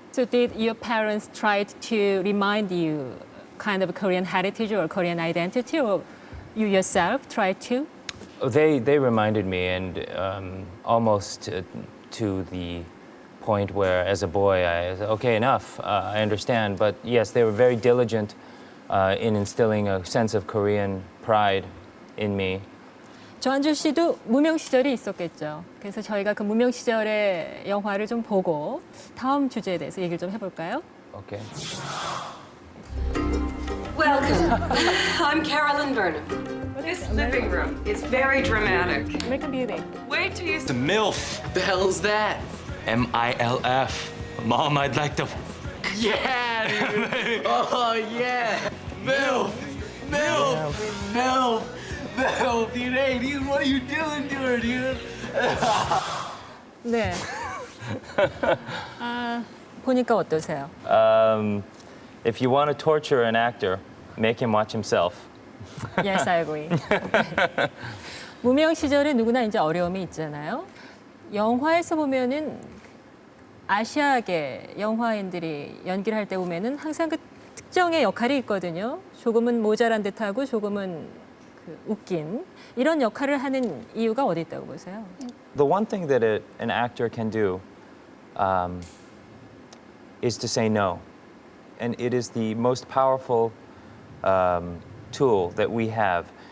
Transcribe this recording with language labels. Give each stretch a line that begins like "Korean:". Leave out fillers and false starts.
English: So did your parents try to remind you kind of Korean heritage or Korean identity, or you yourself tried to? They reminded me, and almost to the point where, as a boy, I said, okay, enough, I understand. But yes, they were very diligent in instilling a sense of Korean pride in me.
Korean: 조한조 씨도 무명 시절이 있었겠죠. 그래서 저희가 그 무명 시절의 영화를 좀 보고 다음 주제에 대해서 얘기를 좀 해볼까요?
English: Okay. Welcome. I'm Carolyn Burnham. This living room is very dramatic. American Beauty. Wait till you The MILF. The hell's that? MILF. Mom, I'd like to. Yeah, dude. Oh, yeah. MILF. MILF. MILF. MILF. Dude, hey, dude, what are you doing to her, dude?
Korean: 네. 보니까 어떠세요?
English: If you want to torture an actor, make him watch himself. Yes, I agree.
Korean: 무명 시절에 누구나 이제 어려움이 있잖아요. 영화에서 보면은 아시아계 영화인들이 연기를 할 때 보면은 항상 그 특정의 역할이 있거든요. 조금은 모자란 듯하고 조금은 그 웃긴 이런 역할을 하는 이유가 어디 있다고 보세요?
English: The one thing that an actor can do is to say no. And it is the most powerful tool that we have.